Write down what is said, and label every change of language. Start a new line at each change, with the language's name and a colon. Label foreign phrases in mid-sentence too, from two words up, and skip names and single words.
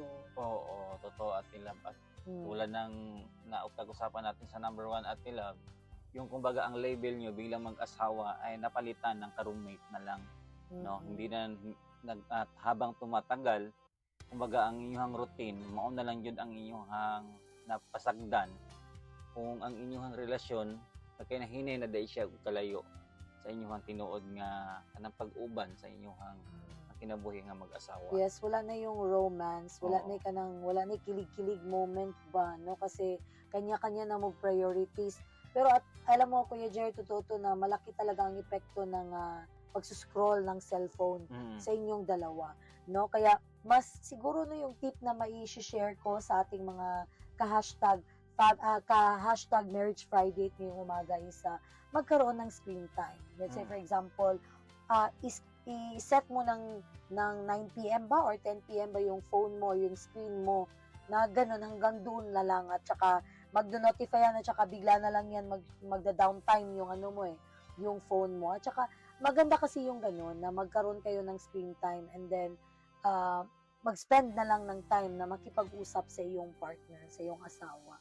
Filipino: Oo, totoo, Ate Love. At tulad ng napag-usapan natin sa number 1, Ate Love, yung kumbaga ang label nyo bilang mag-asawa ay napalitan ng ka-roommate na lang. No? Hindi na habang tumatagal, kumbaga ang inyong routine,
Cebuano: mauna lang yun ang inyong napasagdan. Kung ang inyong relasyon, pagkinahinay na dahil siya kalayo. sa inyong tinuod nga anang pag-uban sa inyong kinabuhi nga mag-asawa.
Filipino: Yes, wala na yung romance, wala Oo. wala na yung kilig-kilig moment ba, no? Kasi kanya-kanya na mo priorities. Pero at alam mo, Kuya Jerry, totoo to na malaki talaga ang epekto ng pagsuscroll ng cellphone Mm. sa inyong dalawa, no? Kaya mas siguro no yung tip na mai-share ko sa ating mga ka-hashtag ka-hashtag Marriage Friday ngayong umaga is magkaroon ng
English: screen time. Let's say, for example,
Filipino: i-set mo ng 9 p.m. ba or 10 p.m. ba yung phone mo, yung screen mo, na ganun hanggang doon na lang, at saka magdo-notify yan, at saka bigla na lang yan magda-downtime yung ano mo yung phone mo. At saka maganda kasi yung ganun na magkaroon kayo ng
English: screen time, and then
Filipino: mag-spend na lang ng time na makipag-usap sa iyong partner, sa iyong asawa.